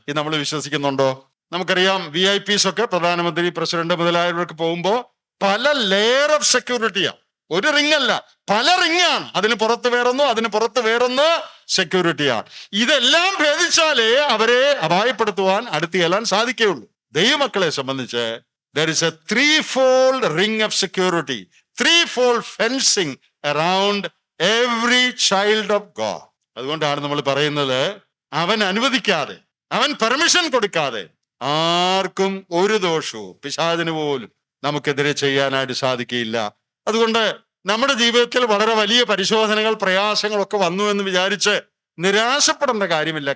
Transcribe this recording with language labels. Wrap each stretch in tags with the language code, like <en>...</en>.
<ml>ഇത് നമ്മൾ വിശ്വസിക്കുന്നുണ്ടോ? നമുക്കറിയാം, VIPs ഒക്കെ, പ്രധാനമന്ത്രി, പ്രസിഡന്റ് മുതലായവർക്ക് പോകുമ്പോൾ പല ലെയർ ഓഫ് സെക്യൂരിറ്റിയാണ്. ഒരു റിംഗ് അല്ല, പല റിംഗാണ്. അതിന് പുറത്ത് വേറൊന്നു, അതിന് പുറത്ത് വേറൊന്ന് സെക്യൂരിറ്റിയാണ്. ഇതെല്ലാം ഭേദിച്ചാലേ അവരെ അപായപ്പെടുത്തുവാൻ അടുത്ത് ചെല്ലാൻ സാധിക്കുകയുള്ളൂ. ദൈവമക്കളെ സംബന്ധിച്ച്</ml> <en>there is a 3-fold ring of security, 3-fold fencing around every child of God.</en> <ml>അതുകൊണ്ടാണ് നമ്മൾ പറയുന്നത്, അവൻ അനുവദിക്കാതെ, അവൻ പെർമിഷൻ കൊടുക്കാതെ ആർക്കും ഒരു ദോഷവും പിശാചിന് പോലും നമുക്കെതിരെ ചെയ്യാനായിട്ട് സാധിക്കുകയില്ല. അതുകൊണ്ട് നമ്മുടെ ജീവിതത്തിൽ വളരെ വലിയ പരിശോധനകൾ, പ്രയാസങ്ങളൊക്കെ വന്നു എന്ന് വിചാരിച്ച് നിരാശപ്പെടേണ്ട കാര്യമില്ല.</ml>